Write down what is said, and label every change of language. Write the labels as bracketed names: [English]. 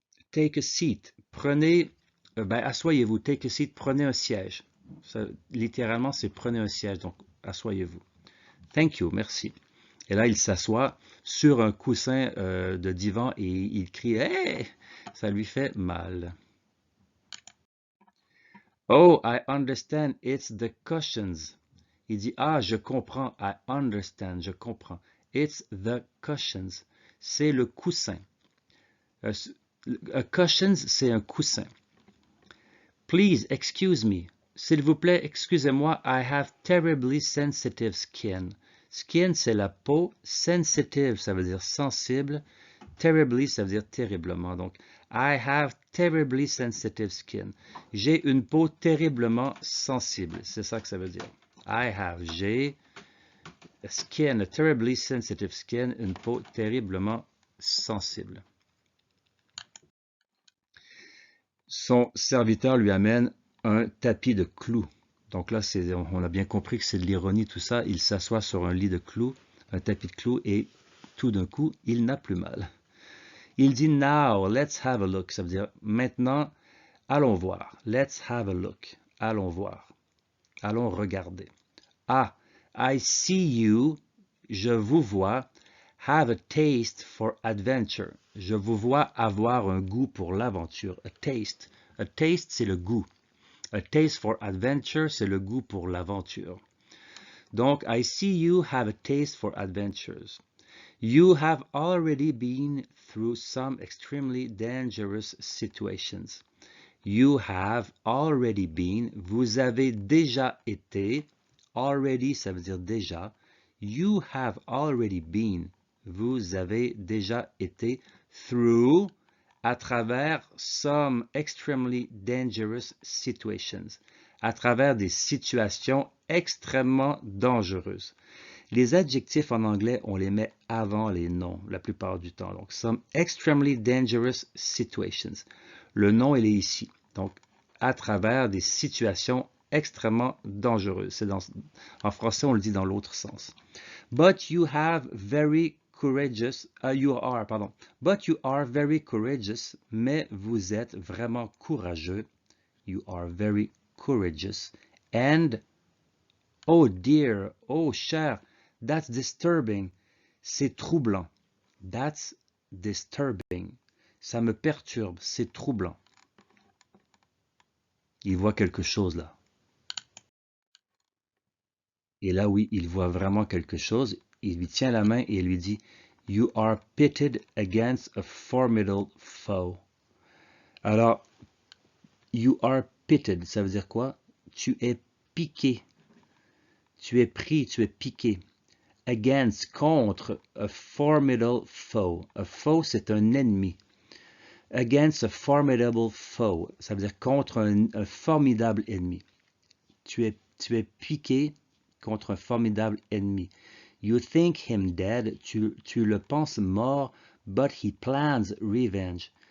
[English] Take a seat, prenez, asseyez-vous, take a seat, prenez un siège. [French] Ça, littéralement, c'est prenez un siège, donc asseyez-vous. [English] Thank you, [French] merci. Et là, il s'assoit sur un coussin de divan et il crie hey! Ça lui fait mal. Oh, I understand, it's the cushions. Il dit, ah, je comprends, [English] I understand, [French] je comprends. [English] It's the cushions. [French] C'est le coussin. [English] A cushions, [French] c'est un coussin. [English] Please excuse me. [French] S'il vous plaît, excusez-moi. [English] I have terribly sensitive skin. [French] Skin, c'est la peau. Sensitive, ça veut dire sensible. Terribly, ça veut dire terriblement. [English] Donc, I have terribly sensitive skin. [French] J'ai une peau terriblement sensible. C'est ça que ça veut dire. J'ai skin, [English] a terribly sensitive skin, [French] une peau terriblement sensible. Son serviteur lui amène un tapis de clous. Donc là, on a bien compris que c'est de l'ironie tout ça. Il s'assoit sur un lit de clous, un tapis de clous, et tout d'un coup, il n'a plus mal. Il dit [English] now, let's have a look. [French] Ça veut dire maintenant, allons voir. [English] Let's have a look. [French] Allons voir. Allons regarder. [English] Ah, I see you. [French] Je vous vois. [English] Have a taste for adventure. [French] Je vous vois avoir un goût pour l'aventure. A taste. A taste, c'est le goût. [English] A taste for adventure, [French] c'est le goût pour l'aventure. [English] Donc, I see you have a taste for adventures. You have already been through some extremely dangerous situations. You have already been. [French] Vous avez déjà été. Already, ça veut dire déjà. [English] You have already been. [French] Vous avez déjà été through, à travers [English] some extremely dangerous situations, [French] à travers des situations extrêmement dangereuses. Les adjectifs en anglais, on les met avant les noms la plupart du temps. [English] Donc, some extremely dangerous situations. [French] Le nom, il est ici. Donc, à travers des situations extrêmement dangereuses. En français, on le dit dans l'autre sens. [English] But you have very courageous, but you are very courageous, [French] mais vous êtes vraiment courageux. [English] You are very courageous. And, oh dear, [French] oh cher, [English] that's disturbing. [French] C'est troublant. [English] That's disturbing. [French] Ça me perturbe, c'est troublant. Il voit quelque chose là. Et là, oui, il voit vraiment quelque chose. Il lui tient la main et il lui dit « [English] You are pitted against a formidable foe ». [French] Alors, « [English] You are pitted [French] », ça veut dire quoi? Tu es piqué. Tu es pris, tu es piqué. [English] Against, contre, a formidable foe. [French] A foe, c'est un ennemi. [English] Against a formidable foe, [French] ça veut dire contre un formidable ennemi. Tu es piqué contre un formidable ennemi. [English] You think him dead, [French] tu le penses mort, [English] but he plans revenge.